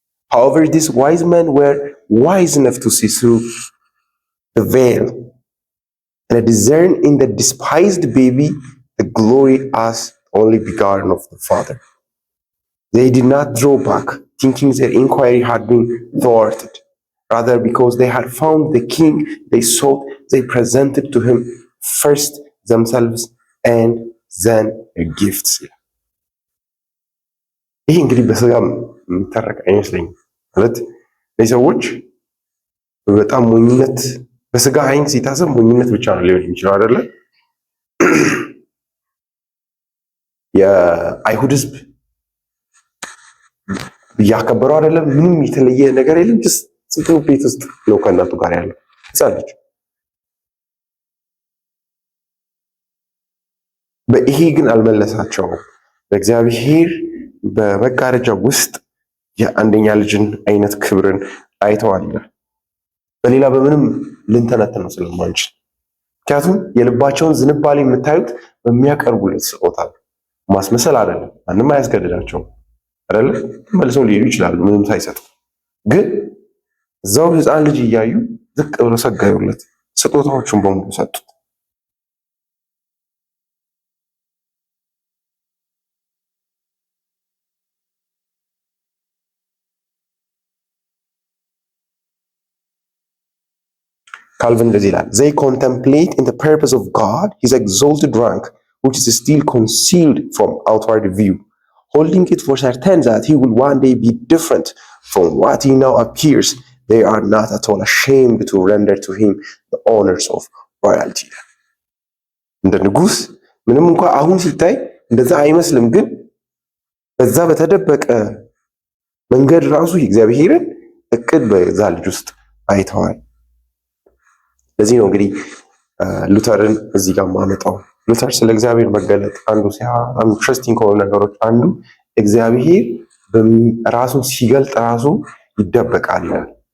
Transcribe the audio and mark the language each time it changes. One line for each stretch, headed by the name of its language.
English: However, these wise men were wise enough to see through the veil and discern in the despised baby the glory as only begotten of the Father. They did not draw back, thinking their inquiry had been thwarted. Rather, because they had found the king they sought, they presented to him first themselves and then a gift.
Amharic: ይህ እንግዲህ በስጋ የሚታረቅ አይመስለኝም። ማለት እነዚህ ሰዎች በጣም ሞኝነት በስጋ አይን ሲታሰብ ሞኝነት ብቻ ነው ሊሆን የሚችለው አይደለ? የአይሁድ ህዝብ እያከበረው አይደለም። ምንም የተለየ ነገር የለም። ዝም ቤት ውስጥ ነው ከእናቱ ጋር ያለው ሕፃን ልጅ። በይሄ ግን አልመለሳቸውም። በእግዚአብሔር በመጋረጃ ውስጥ የአንደኛ ልጅን አይነት ክብርን አይተዋል። በሌላ በምንም ልንተነትነው ስለማንችል፣ ምክንያቱም የልባቸውን ዝንባሌ የምታዩት በሚያቀርቡለት ስጦታ ማስመሰል አይደለም። ማንም አያስገድዳቸውም አይደለ? መልሰው ሊሄዱ ይችላሉ ምንም ሳይሰጡ። ግን እዛው ሕፃን ልጅ እያዩ ዝቅ ብለው ሰገዱለት፣ ስጦታዎቹን በሙሉ ሰጡት።
English: Calvin
Amharic: እንደዚህ ይላል,
English: they contemplate in the purpose of God his exalted rank, which is still concealed from outward view, holding it for certain that he will one day be different from what he now appears. They are not at all ashamed to render to him the honors of royalty.
Amharic: እንደ ንጉስ ምንም እንኳን አሁን ሲታይ እንደዛ አይመስልም፣ ግን በዛ በተደበቀ መንገድ ራሱ የእግዚአብሔርን እቅድ በዛ ልጅ ውስጥ አይተዋል። ለዚህ ነው እንግዲህ ሉተርን እዚህ ጋር ማመጣው። ሉተር ስለ እግዚአብሔር መገለጥ አንዱ ኢንትረስቲንግ ከሆኑ ነገሮች አንዱ እግዚአብሔር ራሱን ሲገልጥ ራሱ ይደበቃል ይላል።